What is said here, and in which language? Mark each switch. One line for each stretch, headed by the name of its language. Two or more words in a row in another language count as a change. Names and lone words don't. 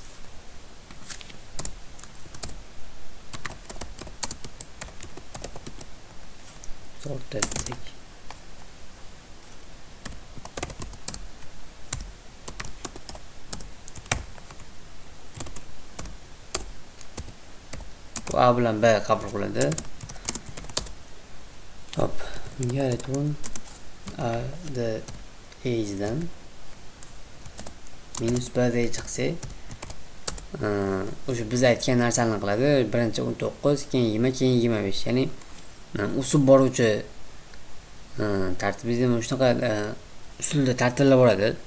Uzbek: Sort ettik. Bu A bilan B qabul qiladi. Hop, bunga return A the age'dan minus B deya chiqsa, o'sha biz aytgan narsani qiladi. Birinchi 19, keyin 20, keyin 25. Ya'ni o'sib boruvchi tartib bizda shunaqa usulda tartiblar bo'ladi.